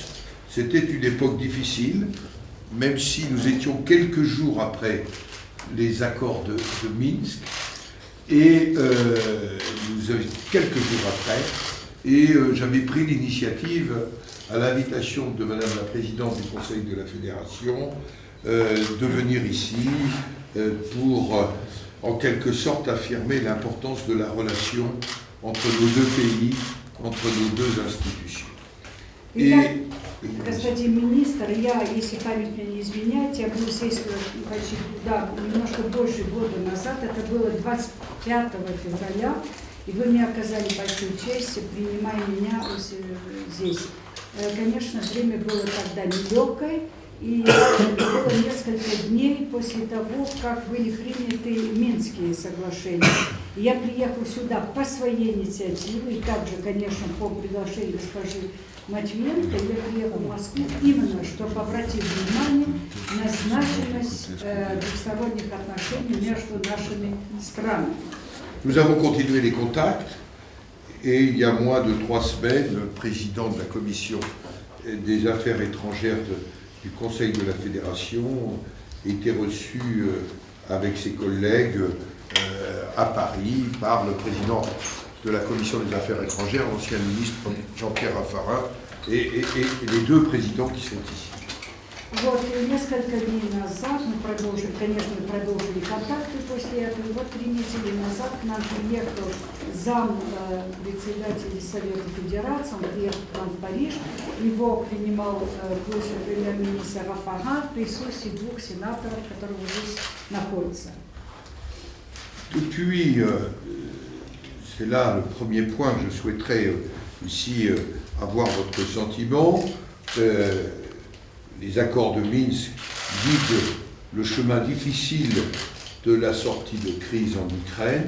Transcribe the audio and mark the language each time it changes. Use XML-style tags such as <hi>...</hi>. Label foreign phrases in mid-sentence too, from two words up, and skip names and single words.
<fr>C'était une époque difficile, même si nous étions quelques jours après les accords de Minsk, et nous avions quelques jours après, et j'avais pris l'initiative, à l'invitation de Madame la Présidente du Conseil de la Fédération, de venir ici pour, en quelque sorte, affirmer l'importance de la relation entre nos deux pays, entre nos deux institutions.</fr> <ru>Господин министр, я, если память меня не изменяет, я был здесь почти, да, немножко больше года назад, это было 25 февраля, и вы мне оказали большую честь, принимая меня здесь. Конечно, время было тогда нелегкое, и было несколько дней после того, как были приняты Минские соглашения. И я приехал сюда по своей инициативе, и также, конечно, по приглашению госпожи Матвиенко, я приехал в Москву именно, чтобы обратить внимание на значимость двусторонних отношений между нашими странами.</ru> <fr>Nous avons continué les contacts, et il y a moins de 3 semaines, le président de la Commission des Affaires étrangères du Conseil de la Fédération était reçu avec ses collègues à Paris par le président de la Commission des Affaires étrangères, l'ancien ministre Jean-Pierre Raffarin, et les deux présidents qui sont ici.</fr> <ru>Вот, и несколько дней назад мы продолжили, конечно, продолжили контакты после этого. И вот 3 недели назад к нам приехал зам председателя Совета Федерации, он приехал к нам в Париж. Его принимал бывший премьер-министр Раффарин в присутствии 2 сенаторов, которые здесь находятся.</ru> <fr>Depuis, c'est là le premier point que je souhaiterais ici avoir votre sentiment. Les accords de Minsk guident le chemin difficile de la sortie de crise en Ukraine.</fr>